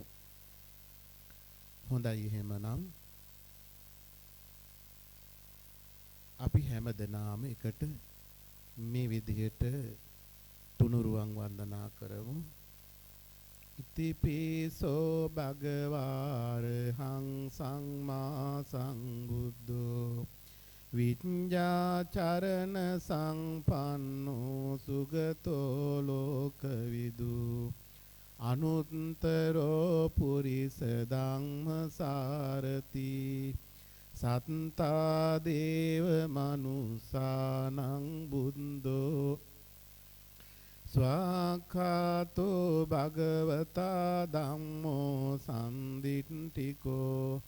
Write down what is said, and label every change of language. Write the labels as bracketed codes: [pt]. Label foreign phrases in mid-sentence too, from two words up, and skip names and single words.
[si] හොඳයි එහෙමනම් අපි හැමදෙනාම එකට මේ විදිහට තුනුරුවන් වන්දනා කරමු. [pi] ඉතිපිසෝ භගවාරහං සම්මා සම්බුද්ධෝ විඤ්ඤාචරණ සංපන්නෝ සුගතෝ ලෝකවිදු අනුත්තරෝ පුරිස ධම්මසාරති සත්තා දේව මනුසානං බුද්ධෝ ස්වාඛාතෝ භගවතා ධම්මෝ සම්දිට්ඨිකෝ